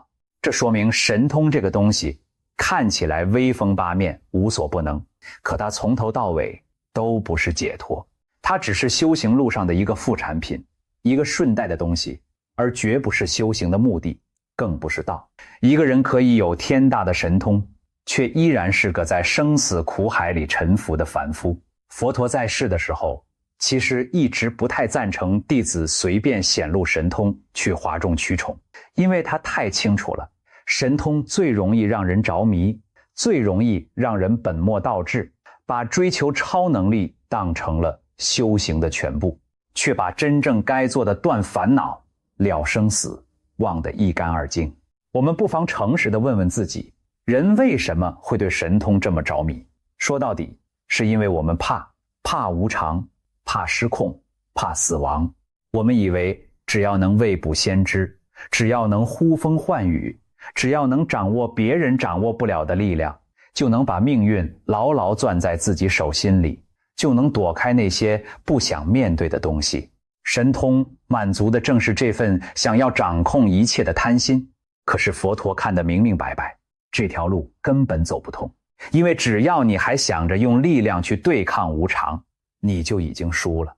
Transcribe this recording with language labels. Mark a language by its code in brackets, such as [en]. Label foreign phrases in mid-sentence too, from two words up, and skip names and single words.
[zh] 這說明神通這個東西看起來威風八面，無所不能，可它從頭到尾都不是解脫，它只是修行路上的一個副產品，一個順帶的東西，而絕不是修行的目的，更不是道。一個人可以有天大的神通， 卻依然是個在生死苦海裡沉浮的凡夫。佛陀在世的時候，其實一直不太贊成弟子隨便顯露神通去譁眾取寵，因為他太清楚了，神通最容易讓人着迷，最容易讓人本末倒置，把追求超能力當成了修行的全部，卻把真正該做的斷煩惱、了生死忘得一乾二淨。我們不妨誠實地問問自己，人為什麼會對神通這麼着迷？說到底，是因為我們怕無常，怕失控，怕死亡。我們以為只要能未卜先知，只要能呼風喚雨，只要能掌握別人掌握不了的力量，就能把命運牢牢攥在自己手心裡，就能躲開那些不想面对的東西。神通滿足的正是這份想要掌控一切的貪心。可是佛陀看得明明白白，這條路根本走不通，因為只要你還想着用力量去對抗無常，你就已經輸了。